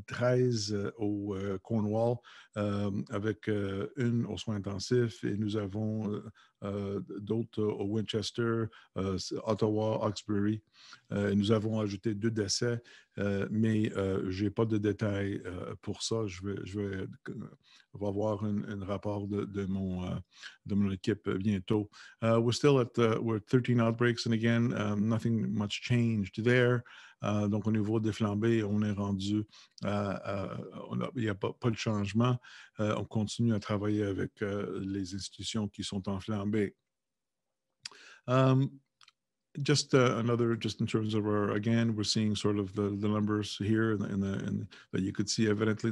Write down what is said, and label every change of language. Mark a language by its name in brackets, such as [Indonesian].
[French] 13 au Cornwall, avec une aux soins intensifs, et nous avons d'autres au Winchester, Ottawa, Hawkesbury. Nous avons ajouté 2 décès, mais je n'ai pas de détails pour ça. Je vais avoir un rapport de mon équipe bientôt. [English] We're still at we're 13 outbreaks, and again, nothing much changed there. [French] Donc, au niveau des flambées, on est rendu, il n'y a pas de changement. On continue à travailler avec les institutions qui sont en flambée. [English] Just in terms of again, we're seeing sort of the numbers here that you could see evidently.